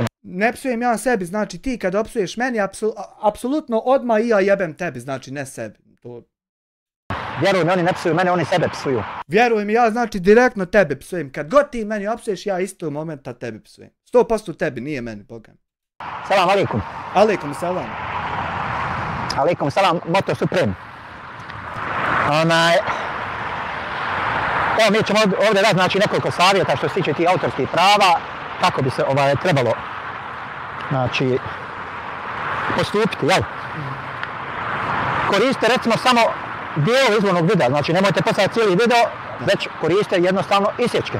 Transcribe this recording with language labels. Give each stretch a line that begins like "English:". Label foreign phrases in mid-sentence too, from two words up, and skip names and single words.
Bosnian: Ne psujem ja sebi, znači ti kad opsuješ meni, apsolutno odmah i ja jebem tebi, znači ne sebi. Vjeruj mi, oni ne psuju mene, oni sebe psuju. Vjeruj mi, ja znači direktno tebe psujem. Kad god ti meni opsuješ, ja isto momenta tebi psujem. 100% tebi, nije meni, Boga.
Arabic: سلام عليكم. عليكم السلام. عليكم السلام, Moto Supreme.
Bosnian: Evo mi ćemo ovdje dati znači nekoliko savjeta što se tiče tih autorskih prava, kako bi se trebalo znači postupiti, jel? Koristite recimo samo dijelo izvornog videa, znači nemojte postaviti cijeli video, već koriste jednostavno isječke.